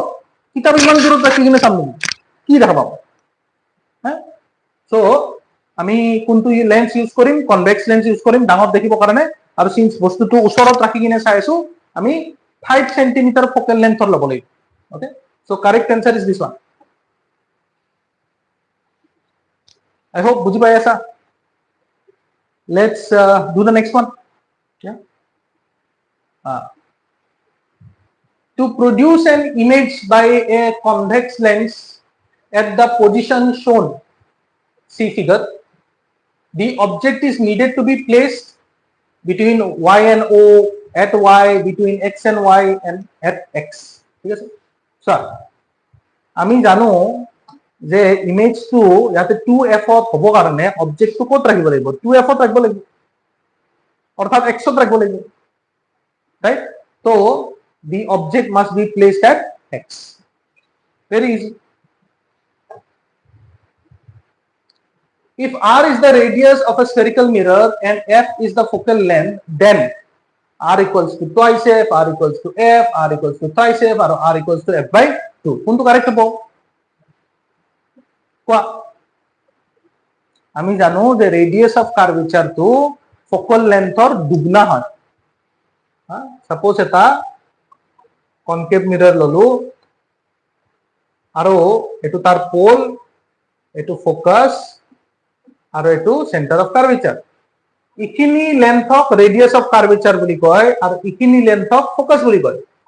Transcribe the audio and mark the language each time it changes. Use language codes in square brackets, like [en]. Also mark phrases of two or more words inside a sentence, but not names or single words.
[as] কিতাপ ইমান দূৰত ৰাখি কিনে চাম নেকি? কি দেখা পাম? সো আমি কোনটো লেন্স ইউজ কৰিম? [en] convex lens use [as] কৰিম ডাঙৰ দেখিবৰ কাৰণে। আৰু সিন্স বস্তুটো ওচৰত ৰাখি কিনে চাই আছো, আমি [en] 5 centimeter focal length [as] ল'ব লাগিব। [en] okay, so correct answer is this one. I hope [as] বুজি পাই আছা। [en] Let's do the next one. Yeah. To produce an image by a convex lens at the position shown, see figure, the object is needed to be placed between y and o, at y, between x and y, and at x. [as] ঠিক আছে? So আমি জানো যে ইমেজটো ইয়াতে 2f হ'ব কাৰণে অবজেক্টটো ক'ত ৰাখিব লাগিব? 2f ৰাখিব লাগিব, অৰ্থাৎ x ৰাখিব লাগিব, ৰাইট? [en] তো the object must be placed at x. Very easy. If r is the radius of a spherical mirror and f is the focal length, then r equals to twice f, r equals to f, r equals to thrice f, or r equals to f by 2. [as] কোনটো কারেক্ট হ'ব? কোৱা। আমি জানো যে [en] radius of curvature focal length [as] দুগুণা হয় সাপোজ এটা [en] concave mirror [as] ললো আৰু এটো তাৰ পোল এটো ফোকাস আৰু এটো [en] centre of curvature [as] ইখিনি [en] length radius of curvature [as] বুলি কয় আৰু ইখিনি লেন্থক ফোকাস বুলি কয়